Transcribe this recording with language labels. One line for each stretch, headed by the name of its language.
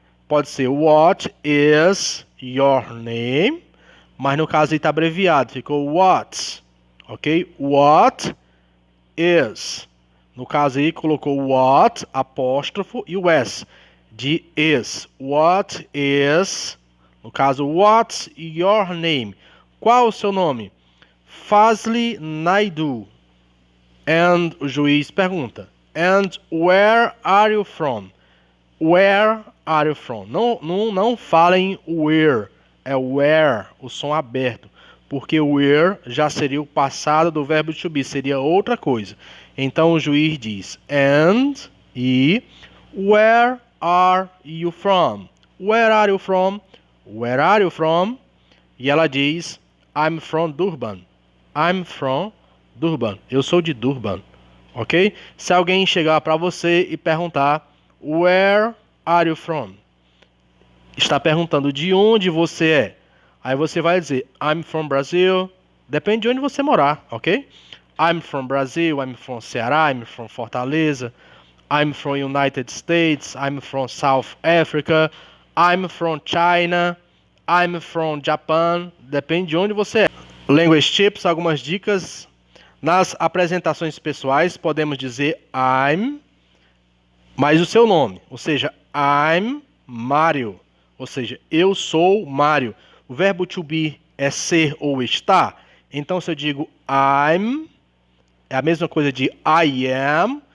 Portuguese: Pode ser
English: what is your name?
Portuguese: Mas no caso aí está abreviado, ficou what, ok? What is. No caso aí colocou what, apóstrofo e o s, de is. What is, no caso,
English: what's your name?
Portuguese: Qual o seu nome?
English: Fazli Naidu. And
Portuguese: o juiz pergunta,
English: and where are you from? Where are you from?
Portuguese: Não falem where. É where, o som aberto, porque where já seria o passado do verbo to be, seria outra coisa. Então o juiz diz
English: and e where are you from? Where are you from? Where are you from?
Portuguese: E ela diz
English: I'm from Durban. I'm from Durban.
Portuguese: Eu sou de Durban, ok? Se alguém chegar para você e perguntar
English: where are you from?
Portuguese: está perguntando de onde você é. Aí você vai dizer,
English: I'm from Brazil.
Portuguese: Depende de onde você morar, ok?
English: I'm from Brazil, I'm from Ceará, I'm from Fortaleza, I'm from United States, I'm from South Africa, I'm from China, I'm from Japan.
Portuguese: Depende de onde você é. Language tips, algumas dicas. Nas apresentações pessoais, podemos dizer I'm, mais o seu nome. Ou seja,
English: I'm Mário.
Portuguese: Ou seja, eu sou Mário. O verbo to be é ser ou estar. Então, se eu digo I'm, é a mesma coisa de I am.